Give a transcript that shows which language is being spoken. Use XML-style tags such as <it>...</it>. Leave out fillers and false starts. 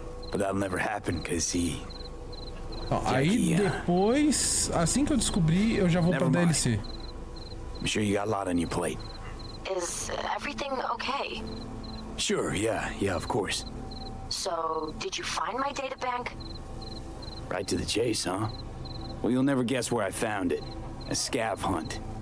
<en>But that'll never happen, cause he...</en> <pt>Ó, aí depois, assim que eu descobrir, eu já vou pra DLC.</pt> <en>I'm sure you got a lot on your plate. Is everything okay? Sure, yeah, of course. So, did you find my data bank? Right to the chase, huh? Well, you'll never guess where I found it. A scav hunt.</en>